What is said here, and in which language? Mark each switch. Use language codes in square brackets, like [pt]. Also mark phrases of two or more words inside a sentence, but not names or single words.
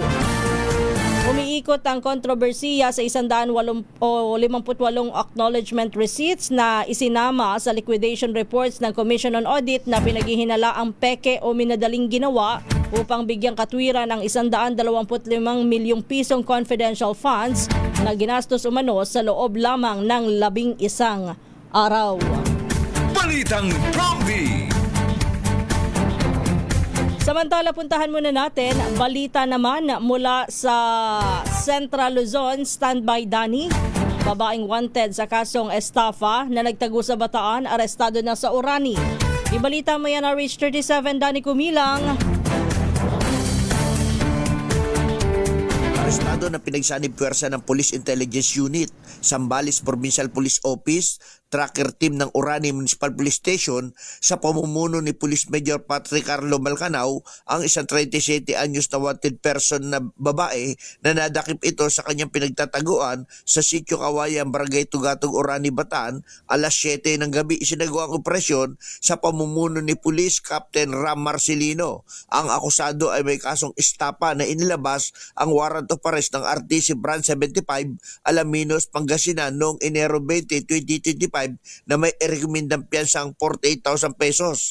[tl] Umiikot ang kontrobersiya sa 158 [en] acknowledgement receipts [tl] na isinama sa [en] liquidation reports [tl] ng Commission on Audit na pinaghihinala ang peke o minadaling ginawa upang bigyang katwiran ang 125 milyong pisong [en] confidential funds [tl] na ginastos umano sa loob lamang ng 11 araw. Balitang Prompty. Samantala, puntahan muna natin balita naman mula sa Central Luzon. Standby Dani, babaeng wanted sa kasong estafa na nagtago sa Bataan, arestado na sa Orani. Ibalita mo yan na Reach 37, Dani Kumilang. Arestado na pinagsanib puwersa ng Police Intelligence Unit, Zambales Provincial Police Office, tracker team ng Orani Municipal Police Station sa pamumuno ni Police Major Patrick Carlo Malcanao ang isang 37 anyos na [en] wanted person [tl] na babae na nadakip ito sa kanyang pinagtataguan sa Sitio Kawayan, Barangay Tugatog, Orani, Bataan. Alas 7 ng gabi isinagawa ang operasyon sa pamumuno ni Police Captain Ram Marcelino. Ang akusado ay may kasong estapa na inilabas ang [en] warrant of arrest [tl] ng RTC Branch 75 Alaminos, Pangasinan noong Enero 20, 2025 na may rekomendang piyansang 48,000 pesos.